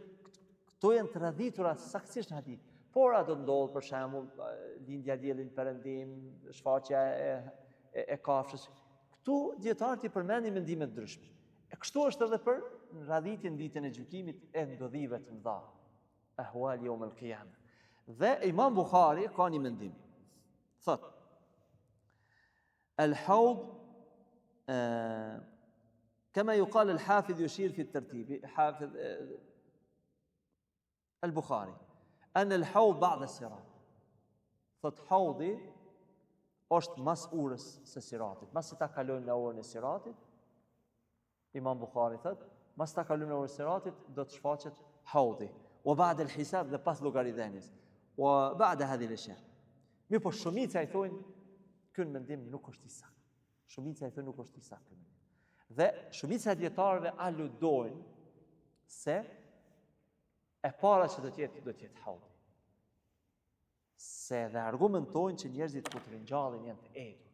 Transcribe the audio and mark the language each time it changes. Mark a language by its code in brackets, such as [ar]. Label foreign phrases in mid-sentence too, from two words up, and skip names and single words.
[sq] Këto janë të radhitura saktësisht në hadith. Por ato ndodh për shembull lindja e diellit perëndim, shfaqja e kafshës. Këtu dietarët i përmendin mendime të ndryshme. E kështu është edhe për radhitjen ditën e gjykimit e ndodhive të mëdha. [ar] أحوال يوم القيامة. [sq] Dhe Imam Buhari ka një mendim. Thot: [ar] Al-hawd كما يقال الحافظ يشير في الترتيب حافظ البخاري أن الحوض بعد الصراط. [sq] Thot haudhi është mas urës së siratit. Mas ta kalojmë në orën e siratit, Imam Buhari thot, mas ta kalojmë në orën e siratit do të shfaqet haudhi. [ar] وبعد الحساب [sq] dhe pas llogaridhënies. [ar] وبعد هذه الأشياء. [sq] Mirë, po shumica i thonë ky mendim nuk është i saktë. Shumica i thonë nuk është i saktë. Dhe shumica e dietarëve aludojnë se e para që do të jetë haudhi. Se dhe argumentojnë që njerëzit kur të ringjallin janë të edur.